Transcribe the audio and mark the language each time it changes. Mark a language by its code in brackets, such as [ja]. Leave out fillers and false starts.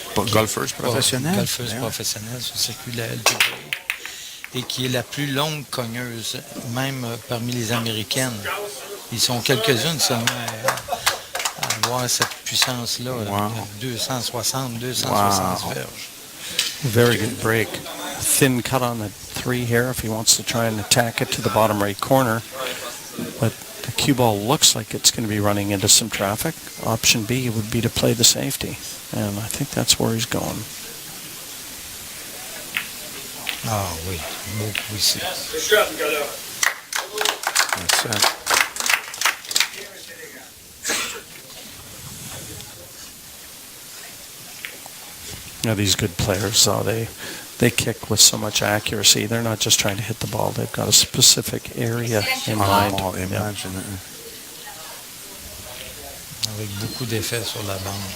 [fr] Golfeuse professionnelle. Golfeuse professionnelle sur le circuit de la LPG. Et qui est la plus longue cogneuse, même parmi les Américaines. Ils sont quelques-unes seulement à avoir cette puissance-là, [en] Wow. [fr] 260 [en] Wow. [fr] verges. [en] Very good break. Thin cut on the 3 here if he wants to try and attack it to the bottom right corner. But the cue ball looks like it's going to be running into some traffic. Option B would be to play the safety. And I think that's where he's going. [fr] Ah oui, beaucoup ici. [en] That's it. Now these good players, though, they kick with so much accuracy. They're not just trying to hit the ball. They've got a specific area in mind. Oh, Yeah. imagine it. [fr] Avec beaucoup d'effets sur la bande.